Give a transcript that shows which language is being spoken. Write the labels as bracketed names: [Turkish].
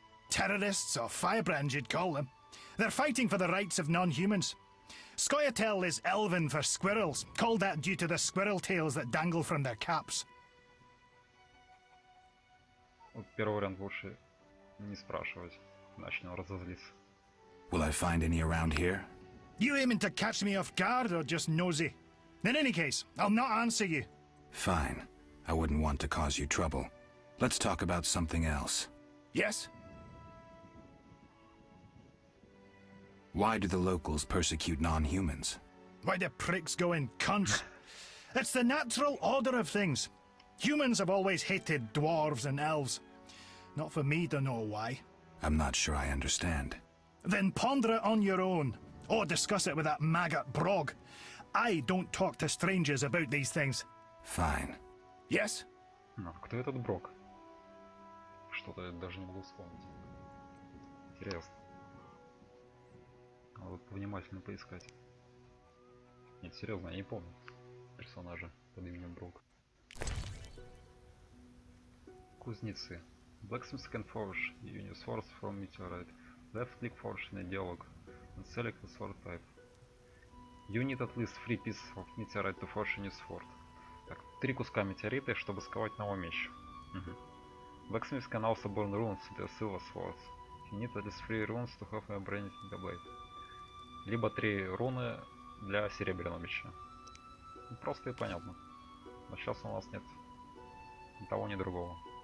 [English] Terrorists, or firebrands you'd call them. They're fighting for the rights of non-humans. Scoia'tael is Elven for squirrels, called that due to the squirrel tails that dangle from their caps. [Russian] Вот первый вариант лучше не спрашивать, иначе он разозлится. [English] Will I find any around here? You aiming to catch me off guard or just nosy? In any case, I'll not answer you. Fine. I wouldn't want to cause you trouble. Let's talk about something else. Yes? Why do the locals persecute non-humans? Why do pricks go in cunts? It's the natural order of things. Humans have always hated dwarves and elves. Not for me to know why. I'm not sure I understand. Then ponder it on your own, or discuss it with that maggot Brog. I don't talk to strangers about these things. Fine. Yes? [Russian] Ну, кто этот Брок? Что-то я даже не могу вспомнить. Интересно. Надо вот внимательно поискать. Нет, серьезно, я не помню персонажа под именем Брок. Кузнецы. [English] Blacksmith can forge unique swords from meteorite. Left click forge in a dialogue and select the sword type. You need at least 3 pieces of meteorite to forge a new sword. [Russian] Так, 3 куска метеорита, чтобы сковать новый меч. [English] Blacksmith can also burn runes into silver swords. You need at least 3 runes to have a branded in the blade. [Russian] Либо 3 руны для серебряного меча. Ну, просто и понятно. Но сейчас у нас нет ни того, ни другого.